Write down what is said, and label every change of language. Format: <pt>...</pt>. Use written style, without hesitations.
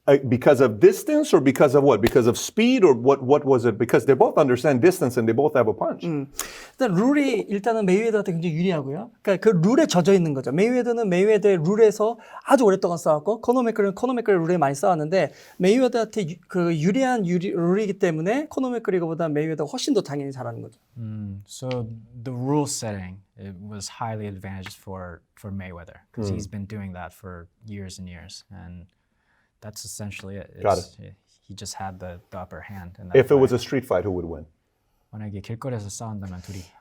<en>because of distance or because of what? Because of speed or what was it? Because they both understand distance and they both have a punch.</en> <ko>일단 룰이 일단은 메이웨더한테 굉장히 유리하고요. 그러니까 그 룰에 젖어 있는 거죠. 메이웨더는 메이웨더의 룰에서 아주 오랫동안 싸웠고 코너 맥그리거는 코너 맥그리거 룰에 많이 싸웠는데 메이웨더한테 그 유리한 룰이기 때문에 코너 맥그리거보다 메이웨더가 훨씬 더 당연히 잘하는 거죠.</ko> <en>So the rule setting it was highly advantaged for Mayweather because he's been doing that for years and years, and that's essentially it. Got it. He just had the upper hand. In that If it was a fight. street fight, who would win?</en> <ko>만약에 길거리에서 싸운다면 둘이</ko>